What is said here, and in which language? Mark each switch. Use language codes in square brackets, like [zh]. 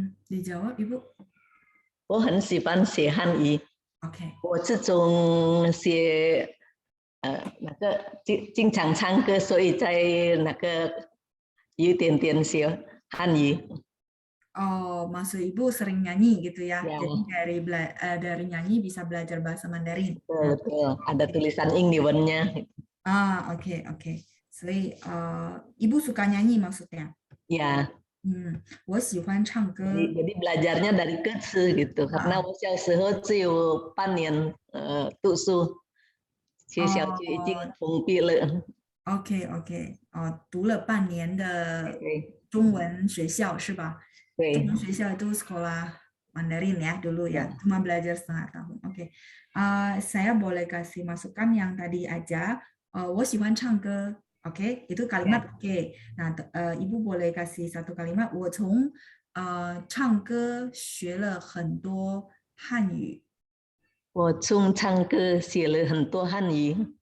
[id] ？dijawab Ibu。 [zh] 我很喜欢写汉语。 OK。我这种写那个经常唱歌，所以在那个有点点学汉语。 [id] Oh, maksud Ibu sering nyanyi gitu ya? Jadi dari nyanyi bisa belajar bahasa Mandarin. Betul, ada tulisan 英文nya. Oke. [zh] 所以 [id] Ibu suka nyanyi maksudnya? Ya. [zh] 我喜欢唱歌。 [id] Jadi belajarnya dari 歌词 gitu. Karena [zh] 我小时候只有半年读书，学校就已经封闭了。 OK， 读了半年的中文学校是吧？对。 [id] 中文学校itu sekolah Mandarin ya dulu ya. Cuma belajar setengah tahun. Oke. Saya boleh kasih masukan yang tadi aja. [zh] 我喜欢唱歌。 [id] Oke, itu kalimat oke. Nah, Ibu boleh kasih satu kalimat. [zh] 我从唱歌学了很多汉语。我从唱歌学了很多汉语。